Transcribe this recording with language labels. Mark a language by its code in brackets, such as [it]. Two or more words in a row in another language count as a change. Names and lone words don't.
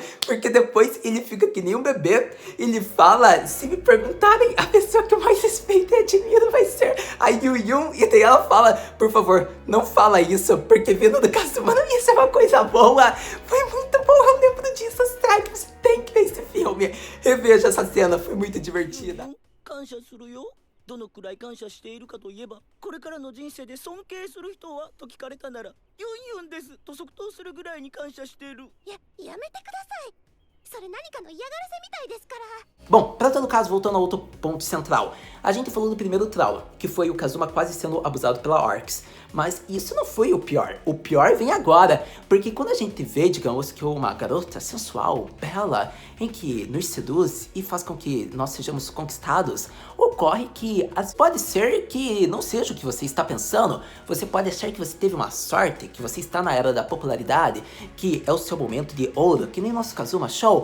[pt] Porque depois ele fica que nem um bebê, ele fala, se me perguntarem, a pessoa que eu mais respeito e admiro vai ser a Yu, e daí ela fala, por favor, não fala isso, porque vindo do Kazuma não ia ser uma coisa boa. Foi muito bom, eu lembro disso, Strike, você tem que ver esse filme. Reveja essa cena, foi muito divertida. [ja] 感謝するよ。どのくらい感謝しているかといえば、これからの人生で尊敬する人はと聞かれたなら、ユンユンですと即答するぐらいに感謝している。やめてください。それ何かの嫌がらせみたいですから。 [pt] Bom, pra todo caso, voltando ao outro ponto central, a gente falou do primeiro trauma, que foi o Kazuma quase sendo abusado pela Orcs. Mas isso não foi o pior vem agora, porque quando a gente vê, digamos, que uma garota sensual, bela, em que nos seduz e faz com que nós sejamos conquistados, ocorre que pode ser que não seja o que você está pensando, você pode achar que você teve uma sorte, que você está na era da popularidade, que é o seu momento de ouro, que nem nosso Kazuma Show, aconteceu.